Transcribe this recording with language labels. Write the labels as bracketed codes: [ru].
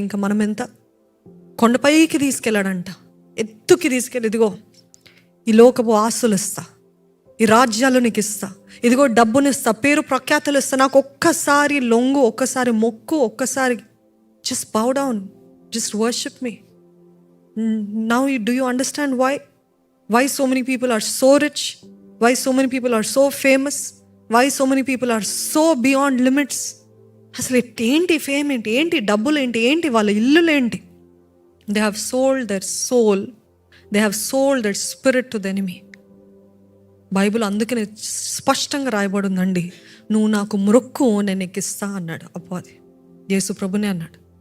[te] ఇంకా మనం ఎంత కొండపైకి తీసుకెళ్ళాడంట, ఎత్తుకి తీసుకెళ్ళి, ఇదిగో ఈ లోకపు ఆస్తులు ఇస్తా, ఈ రాజ్యాలు నీకు ఇస్తా, ఇదిగో డబ్బునిస్తా, పేరు ప్రఖ్యాతులు ఇస్తా, నాకు ఒక్కసారి లొంగు, ఒక్కసారి మొక్కు, ఒక్కసారి [en] Just bow down, just worship me. Now do you understand why so many people are so rich, why so many people are so famous, why so many people are so beyond limits? [te] అసలు ఏంటి fame ఏంటి, ఏంటి డబ్బులు ఏంటి వాళ్ళ ఇల్లులు ఏంటి? [en] They have sold their soul, they have sold their spirit to the enemy. [te] Bible అందుకనే స్పష్టంగా రాయబడి ఉందండి, నువ్వు నాకు మొక్కు నేను ఎక్కిస్తా అన్నాడు అపవాది, యేసు ప్రభునే అన్నాడు.